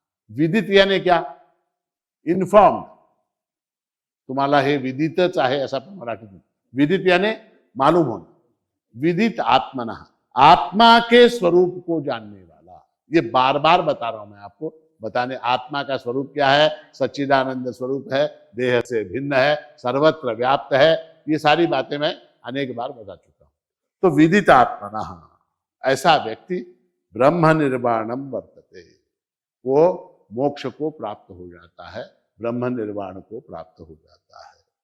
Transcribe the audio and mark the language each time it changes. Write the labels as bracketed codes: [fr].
[hi] विदित यानी क्या, इन्फॉर्म। [mr] तुम्हाला हे विदितच आहे असं आपण मराठीत म्हणतो। [hi] विदित यानी मालूम होना। विदित आत्मना, आत्मा के स्वरूप को जानने वाला। ये बार बार बता रहा हूं मैं आपको, बताने आत्मा का स्वरूप क्या है, सच्चिदानंद स्वरूप है, देह से भिन्न है, सर्वत्र व्याप्त है। ये सारी बातें मैं अनेक बार बता चुका हूं। तो विदित आत्मना, ऐसा व्यक्ति [sa] ब्रह्म निर्वाणम वर्तते, [hi] वो मोक्ष को प्राप्त हो जाता है, ब्रह्म निर्वाण को प्राप्त हो जाता है।